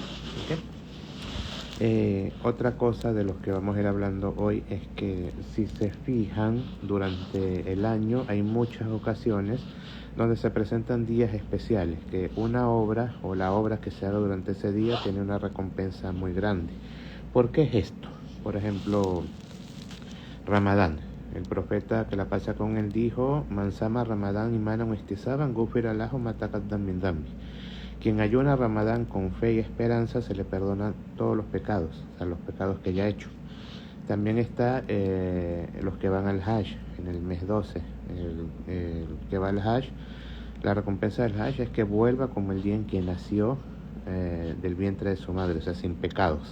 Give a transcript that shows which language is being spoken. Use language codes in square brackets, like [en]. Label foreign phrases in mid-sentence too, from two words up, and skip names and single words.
[es] Otra cosa de los que vamos a ir hablando hoy es que si se fijan, durante el año hay muchas ocasiones donde se presentan días especiales, que una obra o la obra que se haga durante ese día tiene una recompensa muy grande. ¿Por qué es esto? Por ejemplo, Ramadán. El profeta, que la pasa con él, dijo: [ar] من صام رمضان إيمانا واحتسابا غفر له ما تقدم من ذنبه. [es] Quien ayuna Ramadán con fe y esperanza se le perdonan todos los pecados, o sea, los pecados que ya ha hecho. También está los que van al Hajj en el mes 12. El que va al Hajj, la recompensa del Hajj es que vuelva como el día en que nació del vientre de su madre, o sea, sin pecados.